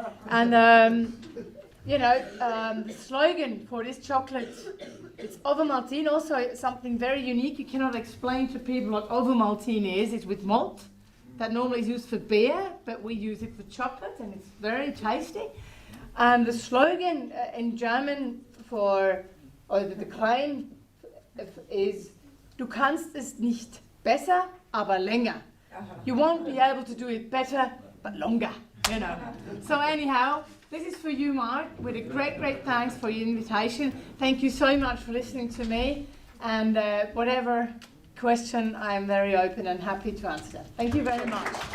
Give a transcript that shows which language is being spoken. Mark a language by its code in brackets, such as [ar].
[en] And you know, the slogan for this chocolate, it's Ovomaltine, also something very unique. You cannot explain to people what Ovomaltine is. It's with malt. That normally is used for beer, but we use it for chocolate, and it's very tasty. And the slogan in German the claim is, [de] du kannst es nicht besser, aber länger. [en] You won't be able to do it better, but longer, you know. So anyhow, this is for you, Mark, with a great, great thanks for your invitation. Thank you so much for listening to me, and whatever question, I am very open and happy to answer. Thank you very much.